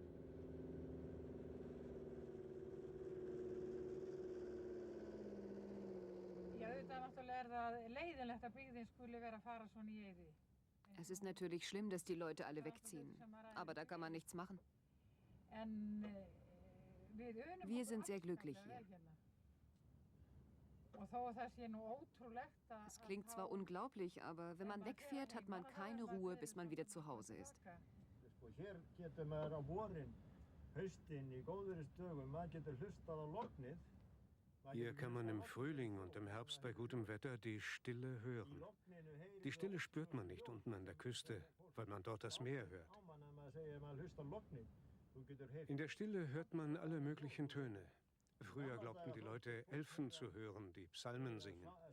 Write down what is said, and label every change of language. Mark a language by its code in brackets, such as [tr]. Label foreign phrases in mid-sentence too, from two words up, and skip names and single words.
[de] Es ist natürlich schlimm, dass die Leute alle wegziehen. Aber da kann man nichts machen. Wir sind sehr glücklich hier. Es klingt zwar unglaublich, aber wenn man wegfährt, hat man keine Ruhe, bis man wieder zu Hause ist. [is] Hér getur maður á vorin, haustin í góðri stöðu, maður getur hlustað á lognið. [de] Hier kann man im Frühling und im Herbst bei gutem Wetter die Stille hören. Die Stille spürt man nicht unten an der Küste, weil man dort das Meer hört. In der Stille hört man alle möglichen Töne. Früher glaubten die Leute, Elfen zu hören, die Psalmen singen.